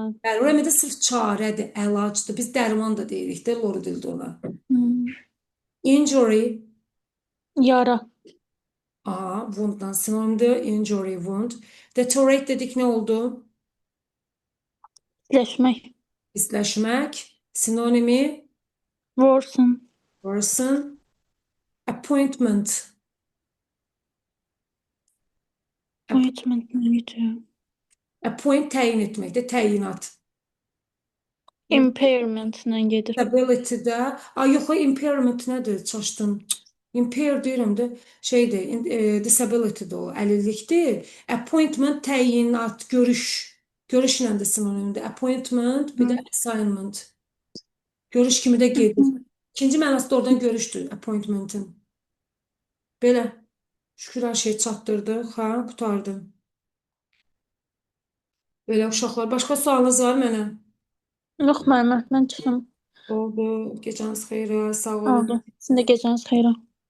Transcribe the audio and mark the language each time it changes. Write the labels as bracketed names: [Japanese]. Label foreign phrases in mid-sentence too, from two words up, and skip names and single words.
[Azerbaijani] Yəni, remedy sırf çarədir, əlacdır. Biz dərman da deyirik də, lori dildə ona. [English] Injury. [Azerbaijani] Yara. Aha, wound'dan sinonimdir. [English] Injury, wound. [Azerbaijani] Deteriorate dedik nə oldu? Pisləşmək. Pisləşmək. Sinonimi [English] Worsen. worsen. Appointment. [Azerbaijani] Appointment neydi? Appoint təyin etməkdir, təyinat. Impairment-lə gedir. Disability-də, yox, impairment nədir? Çaşdım. Impair deyirəm də, şeydir, disability-də o, əlillikdir. Appointment, təyinat, görüş. Görüşlə də sinonimdir. [English] Appointment, [Azerbaijani] bir də [English] assignment. [Azerbaijani] Görüş kimi də gedir. İkinci mənası da oradan görüşdür, appointment-in. Belə. Şükür hər şey çatdırdıq, hə, qutardı. Belə uşaqlar. Başqa sualınız var mənə? Yox, mən çıxım. Oldu. Gecəniz xeyrə, sağ olun. Oldu. Sizin də gecəniz xeyrə.